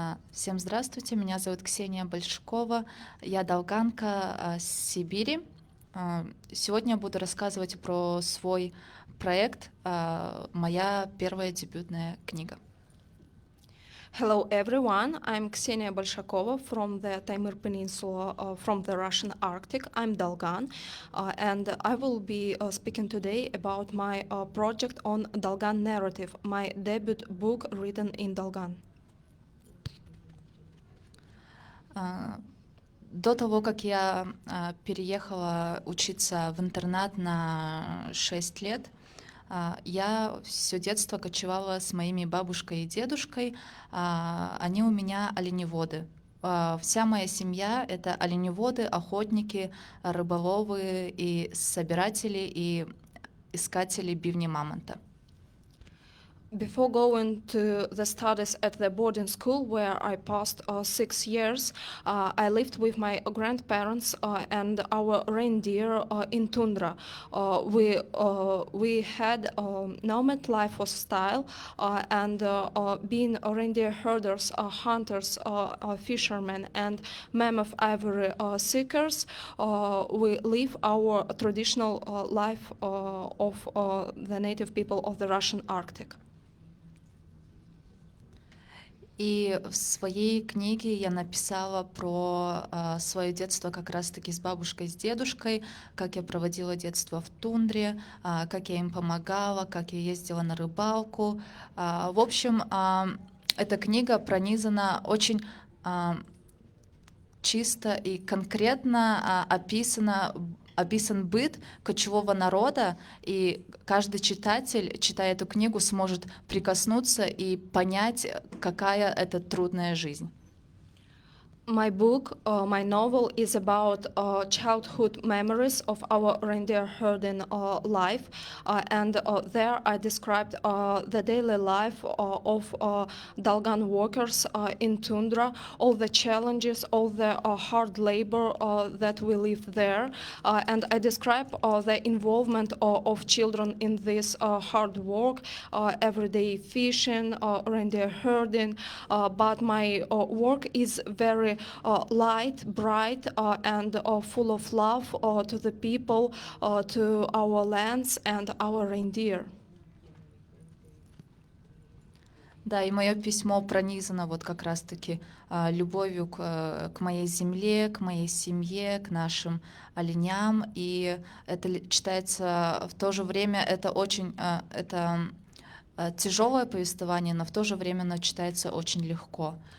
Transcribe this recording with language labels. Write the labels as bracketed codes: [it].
[ru] Всем здравствуйте, меня зовут Ксения Большакова, я долганка с Сибири. Сегодня я буду рассказывать про свой проект, моя первая дебютная книга. [en] Hello everyone, I'm Ksenia Bolshakova from the Taimyr Peninsula, from the Russian Arctic. I'm Dolgan, and I will be speaking today about my project on Dolgan narrative, my debut book written in Dolgan. [ru] До того, как я переехала учиться в интернат на 6 лет, я все детство кочевала с моими бабушкой и дедушкой. Они у меня оленеводы. Вся моя семья — это оленеводы, охотники, рыболовы и собиратели и искатели бивни мамонта. [en] Before going to the studies at the boarding school where I passed 6 years, I lived with my grandparents and our reindeer in tundra. We had nomad lifestyle and being reindeer herders, hunters, fishermen, and mammoth ivory seekers, we live our traditional life of the native people of the Russian Arctic. [ru] И в своей книге я написала про свое детство как раз-таки с бабушкой, с дедушкой, как я проводила детство в тундре, как я им помогала, как я ездила на рыбалку. В общем, эта книга пронизана очень чисто и конкретно описан быт кочевого народа, и каждый читатель, читая эту книгу, сможет прикоснуться и понять, какая это трудная жизнь. [en] My book, my novel, is about childhood memories of our reindeer herding life, and there I described the daily life of Dalgan workers in tundra, all the challenges, all the hard labor that we live there, and I describe the involvement of children in this hard work, everyday fishing, reindeer herding, but my work is very light, bright, and full of love to the people, to our lands and our reindeer. [ru] Да, и мое письмо пронизано вот как раз-таки любовью к моей земле, к моей семье, к нашим оленям. И это читается в то же время, это очень это тяжелое повествование, но в то же время оно читается очень легко.